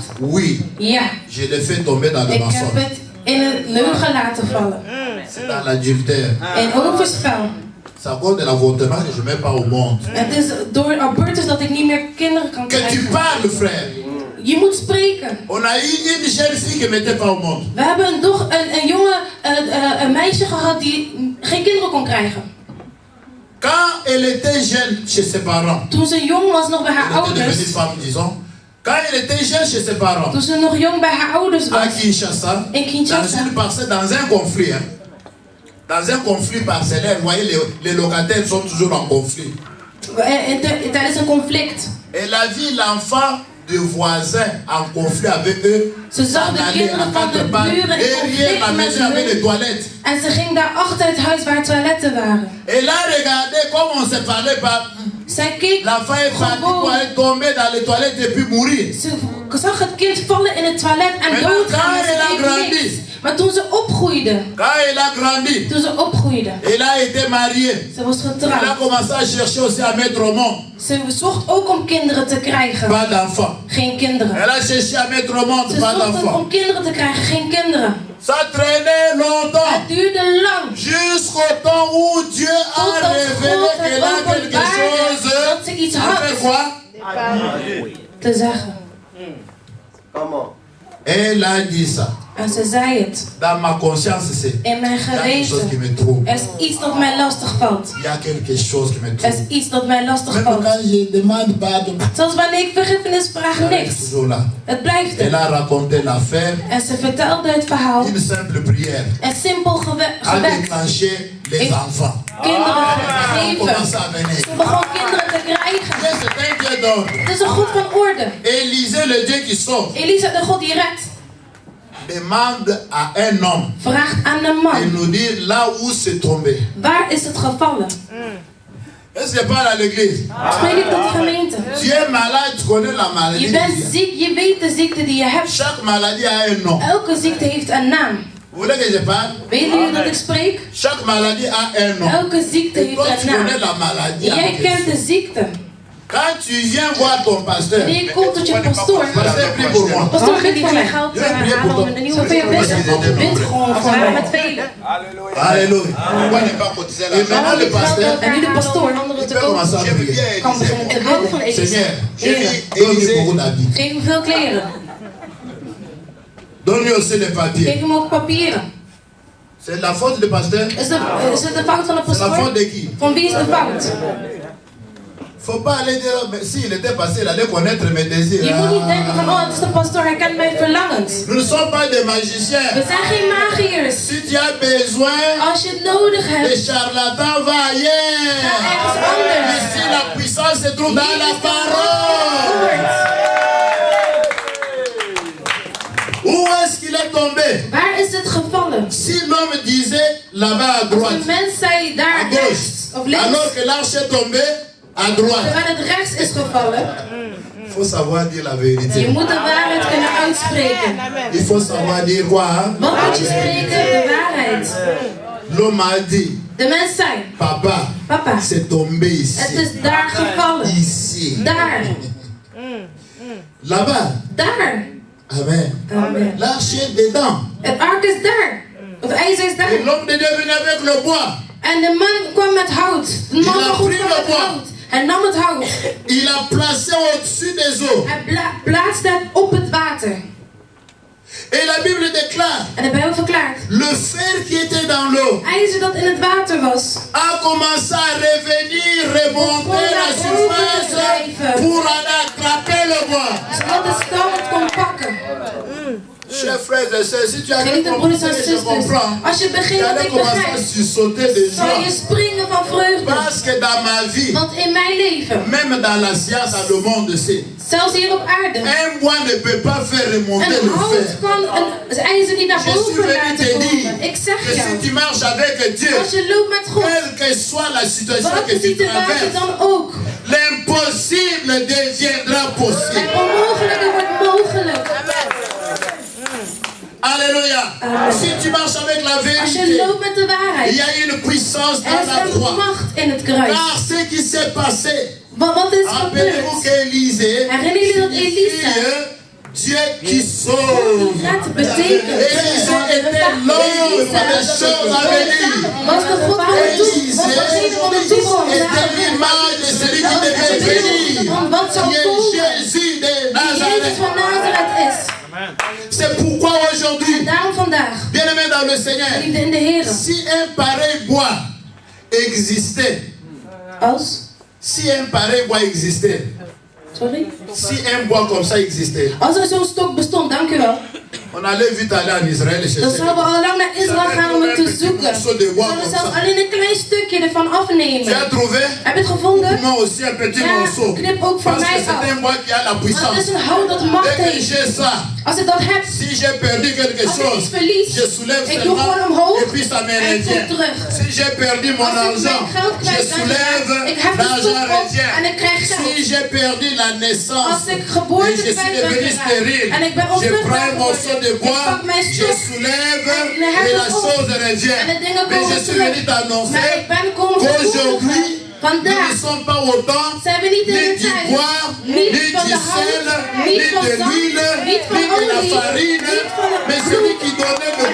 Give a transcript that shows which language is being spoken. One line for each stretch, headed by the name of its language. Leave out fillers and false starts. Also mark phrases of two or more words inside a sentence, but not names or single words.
French: Oui, ja, je l'ai fait tomber dans le
Dutch: ik heb
French: mensonge.
Dutch: het in een leugen laten vallen.
French: C'est dans l'adultère.
Dutch: In overspel.
French: C'est à cause de l'avortement que je ne mets pas au monde.
Dutch: Het is door abortus dat ik niet meer kinderen kan
French: Que tu
Dutch: krijgen.
French: parles, frère.
Dutch: Je moet spreken.
French: On a eu une jeune fille qui ne mettait pas au monde.
Dutch: We hebben een meisje gehad die geen kinderen kon krijgen.
French: Quand elle était jeune chez ses parents,
Dutch: Toen ze jong was nog bij haar
French: elle était devenue
Dutch: ouders.
French: femme, disons. Quand elle était jeune chez ses parents,
Dutch: Toen ze nog jong bij haar ouders was.
French: à Kinshasa,
Dutch: In Kinshasa.
French: dans une parcelle, dans un conflit, hein. Dans un conflit parcellaire, vous voyez, les locataires sont toujours en conflit.
Dutch: Tijdens een conflict.
French: Elle a vu l'enfant de voisins en conflit avec eux.
Dutch: Ze zag de kinderen van de buren in
French: Derrière la
Dutch: conflict met
French: maison avec les
Dutch: hun.
French: toilettes.
Dutch: En ze ging daar achter het huis waar toiletten waren.
French: Elle a regardé comme on se parlait pas.
Dutch: Zij keek
French: L'enfant est parti pour aller tomber dans les toilettes et puis mourir.
Dutch: Ze zag het kind vallen in het toilet en Maar doodgaan.
French: quand
Dutch: En ze
French: elle a
Dutch: deed
French: grandi.
Dutch: niks. Maar toen ze opgroeide,
French: Quand elle a grandi, elle a été mariée.
Dutch: ze was
French: Elle a
Dutch: getrouwd.
French: commencé à chercher aussi à mettre au monde.
Dutch: Ze zocht ook om kinderen te krijgen.
French: Pas d'enfant.
Dutch: Geen kinderen.
French: Elle a cherché à mettre au monde,
Dutch: Ze
French: pas
Dutch: zocht
French: d'enfant.
Dutch: om kinderen te krijgen, geen kinderen.
French: Ça traînait longtemps.
Dutch: Het duurde lang.
French: Jusqu'au temps où Dieu a
Dutch: Totdat
French: révélé
Dutch: God
French: qu'elle a
Dutch: het
French: quelque
Dutch: openbaarde
French: chose
Dutch: dat ze iets
French: à faire
Dutch: had
French: quoi?
Dutch: te zeggen.
French: Elle a dit ça.
Dutch: En ze zei het.
French: Dans ma conscience, c'est
Dutch: In mijn
French: il y a quelque chose qui
Dutch: geweten.
French: me trouble.
Dutch: Er is iets dat mij lastig valt.
French: Il y a quelque chose qui me
Dutch: Er is
French: trouble.
Dutch: iets dat mij lastig
French: Même
Dutch: valt.
French: quand je demande pardon,
Dutch: Zelfs wanneer ik vergiffenis vraag,
French: elle est
Dutch: niks.
French: toujours là.
Dutch: Het blijft
French: Elle
Dutch: er.
French: a raconté l'affaire.
Dutch: En ze vertelde het verhaal.
French: Une simple prière
Dutch: En simpel
French: a
Dutch: gebed.
French: déclenché les
Dutch: Ik-
French: enfants.
Dutch: Kinderen
French: On commence
Dutch: geven.
French: à venir.
Dutch: Ze begon kinderen te krijgen.
French: Dieu, c'est un Dieu d'ordre.
Dutch: Het is een God van orde.
French: Élisée, le Dieu qui sauve,
Dutch: Elisa, de God die redt,
French: demande à un homme
Dutch: vraagt aan de
French: de
Dutch: man.
French: nous dire là où c'est tombé.
Dutch: Waar is het gevallen?
French: Est-ce que je parle à l'église?
Dutch: Spreek ik tot de gemeente.
French: Tu es malade, tu connais la maladie.
Dutch: Je bent ziek, je weet de ziekte die je hebt.
French: Chaque maladie a un nom.
Dutch: Elke ziekte heeft een naam.
French: Vous voulez que je parle?
Dutch: Weten jullie dat ik spreek?
French: Chaque maladie a un nom.
Dutch: Elke ziekte
French: Et
Dutch: heeft
French: toi,
Dutch: een
French: tu
Dutch: naam.
French: connais la maladie.
Dutch: en Jij kent
French: question.
Dutch: de ziekte.
French: Quand tu viens voir ton pasteur,
Dutch: Wanneer je komt tot je pastoor.
French: pasteur, prie pour moi.
Dutch: Pastoor, geef voor mij. geld
French: Je vais prier pour
Dutch: halen om
French: toi.
Dutch: een nieuwe Voor je best. Bid gewoon voor samen mij. met velen. Hallelujah.
French: Alléluia. Pourquoi ne pas cotiser Et l'argent? maintenant, le pasteur,
Dutch: En nu de pastoor Anderen
French: il
Dutch: te
French: peut
Dutch: kopen.
French: commencer à J'aime prier. bien
Dutch: kan
French: Élisée.
Dutch: beginnen te Ik hou van bidden. Elisa.
French: Seigneur,
Dutch: Heer,
French: donne-lui beaucoup d'habits.
Dutch: geef hem veel kleren.
French: Donne-lui aussi les
Dutch: Geef
French: papiers.
Dutch: hem ook papieren.
French: C'est la faute du pasteur?
Dutch: Is het de fout van de
French: C'est la faute
Dutch: pastoor?
French: de qui?
Dutch: Van wie is de fout?
French: Faut pas aller dire, mais s'il était passé, il allait connaître mes désirs.
Dutch: Je moet niet denken van, oh, het is de pastoor, hij kent mijn verlangens.
French: Nous ne sommes pas des magiciens.
Dutch: We zijn geen magiërs.
French: Si tu as besoin,
Dutch: Als je het nodig
French: les
Dutch: hebt,
French: charlatans va ailleurs.
Dutch: ga ergens anders.
French: Ici, la puissance se trouve dans la parole. Où est-ce qu'il est tombé?
Dutch: Waar is het gevallen?
French: Si l'homme disait là-bas à
Dutch: Als
French: droite,
Dutch: een mens zei
French: à
Dutch: daar
French: gauche,
Dutch: rechts of links,
French: alors que l'arche est tombé à droite,
Dutch: terwijl het rechts is gevallen,
French: il faut savoir dire la
Dutch: je
French: vérité.
Dutch: moet de waarheid kunnen uitspreken.
French: Il faut savoir dire quoi? Hein?
Dutch: Wat moet je spreken? De waarheid.
French: L'homme a dit,
Dutch: De mens zei,
French: papa,
Dutch: papa,
French: c'est tombé ici.
Dutch: het is daar gevallen.
French: Ici.
Dutch: Daar.
French: Là-bas.
Dutch: Daar.
French: Amen.
Dutch: Amen.
French: L'arche est dedans.
Dutch: Het ark is daar. Het ijzer is daar.
French: Et l'homme de Dieu venait avec le bois.
Dutch: En de man kwam met hout. De man
French: Il a
Dutch: kwam
French: pris
Dutch: met
French: le bois.
Dutch: hout. Hij nam het hout.
French: Il a placé au-dessus des eaux.
Dutch: Hij plaatste het op het water.
French: Et la Bible déclare,
Dutch: En de Bijbel verklaart.
French: le fer qui était dans l'eau
Dutch: IJzer dat in het water was.
French: a commencé à revenir, remonter la surface pour aller attraper le bois.
Dutch: Zodat de stam het kon pakken.
French: Chers frères et sœurs, si tu as
Dutch: Geliefde broeders en
French: compris, je
Dutch: zusters.
French: comprends.
Dutch: Als je
French: Tu
Dutch: begint wat
French: allais
Dutch: ik
French: commencer
Dutch: begrijp,
French: à sursauter de
Dutch: zal je
French: joie.
Dutch: springen van vreugde.
French: Parce que dans ma vie,
Dutch: Want in mijn leven,
French: même dans la science, dans le monde, c'est
Dutch: zelfs hier op aarde,
French: un bois ne peut pas faire remonter
Dutch: een
French: le
Dutch: hout
French: fer.
Dutch: kan een ijzer niet naar
French: Je suis
Dutch: boven
French: venu
Dutch: laten
French: te dire
Dutch: komen. Ik zeg
French: que si
Dutch: jou,
French: tu marches avec Dieu,
Dutch: als je loopt met God,
French: quelle que soit la situation
Dutch: welke
French: que tu
Dutch: situatie
French: traverses,
Dutch: dan ook,
French: l'impossible deviendra possible.
Dutch: het onmogelijke wordt mogelijk.
French: Alléluia. Si tu marches avec la
Dutch: Als je
French: vérité,
Dutch: loopt met de
French: il
Dutch: waarheid,
French: y a une puissance
Dutch: er
French: dans
Dutch: is
French: la
Dutch: een
French: croix.
Dutch: macht in het kruis.
French: Car ce qui s'est passé,
Dutch: Wat is
French: rappelez-vous
Dutch: gebeurd?
French: qu'Élisée
Dutch: Herinner jullie dat Elisa,
French: Dieu qui sauve.
Dutch: dat betekent,
French: Élisée était l'homme des choses à venir.
Dutch: was de God van de toekomst, was degene van de toekomst.
French: Était l'image de celui qui devait venir.
Dutch: Van wat zou
French: Qui est
Dutch: komen,
French: Jésus de
Dutch: die Jezus
French: Nazareth.
Dutch: van Nazareth is.
French: C'est pourquoi aujourd'hui,
Dutch: Daarom vandaag,
French: bien-aimé dans le Seigneur,
Dutch: liefde in de Heer,
French: si un pareil bois existait, si un pareil bois existait, si un bois comme ça existait,
Dutch: als er zo'n stok bestond, dank u wel,
French: on allait vite aller en Israël et
Dutch: dan
French: chercher.
Dutch: zouden we al lang naar Israël gaan om het te zoeken.
French: de bois
Dutch: Zouden we
French: comme
Dutch: zelfs
French: ça.
Dutch: alleen een klein stukje ervan
French: Tu as
Dutch: afnemen.
French: trouvé?
Dutch: Heb je het gevonden?
French: Moi aussi un petit
Dutch: Ja,
French: morceau.
Dutch: knip ook voor
French: Parce que
Dutch: mij
French: c'est
Dutch: af.
French: un bois qui a la
Dutch: Want
French: puissance.
Dutch: het is een hout dat macht
French: Dès que
Dutch: heeft.
French: j'ai ça,
Dutch: Als ik dat heb,
French: si j'ai perdu quelque
Dutch: als ik
French: chose,
Dutch: iets verlies,
French: je soulève
Dutch: ik doe gewoon
French: seulement
Dutch: omhoog
French: et puis ça me
Dutch: en ik
French: revient.
Dutch: kom terug.
French: Si j'ai perdu mon
Dutch: Als ik
French: argent,
Dutch: mijn geld
French: je
Dutch: kwijt ben
French: soulève,
Dutch: geraakt, ik heb de
French: l'argent
Dutch: stok op
French: revient.
Dutch: en ik krijg
French: Si
Dutch: geld.
French: j'ai perdu la naissance
Dutch: Als ik
French: et
Dutch: geboorte
French: je suis
Dutch: kwijt ben
French: devenu
Dutch: geraakt
French: stérile,
Dutch: en ik ben
French: je
Dutch: onvruchtbaar
French: prends un morceau de
Dutch: geworden, ik
French: bois,
Dutch: pak mijn
French: je
Dutch: stok
French: soulève
Dutch: en
French: et la
Dutch: hef het op.
French: chose revient.
Dutch: En de dingen
French: Mais je
Dutch: komen
French: suis
Dutch: terug.
French: venu t'annoncer
Dutch: Maar ik ben komen
French: qu'aujourd'hui,
Dutch: verkondigen.
French: nous
Dutch: Vandaag
French: ne sommes pas autant
Dutch: zijn we niet in
French: ni
Dutch: de
French: du
Dutch: tijd,
French: bois, ni
Dutch: niet
French: du
Dutch: van de
French: sel,
Dutch: hout,
French: ni
Dutch: niet van
French: de
Dutch: zand,
French: l'huile,
Dutch: niet van
French: ni de la
Dutch: olie,
French: farine,
Dutch: niet van het
French: mais
Dutch: bloed.
French: celui qui donnait le